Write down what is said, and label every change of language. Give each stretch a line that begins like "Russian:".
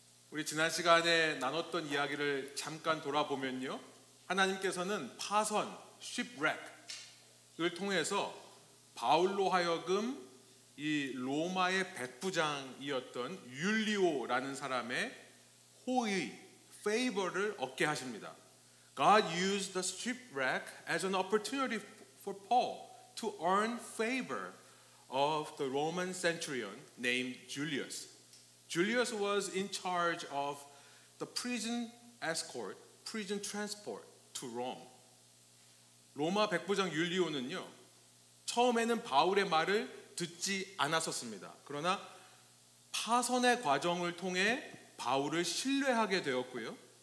Korean: 우리 지난 시간에 나눴던 이야기를 잠깐 돌아보면요. 하나님께서는 파선, shipwreck을 통해서 바울로 하여금 이 로마의 백부장이었던 율리오라는 사람의 호의, favor를 얻게 하십니다.
English: God used the shipwreck as an opportunity for Paul to earn favor of the Roman centurion named Julius. Julius was in charge of the prison escort, prison transport to Rome.
Korean: 로마 백부장 율리오는요, 처음에는 바울의 말을 듣지 않았었습니다. 그러나 파선의 과정을 통해 바울을 신뢰하게 되었고요.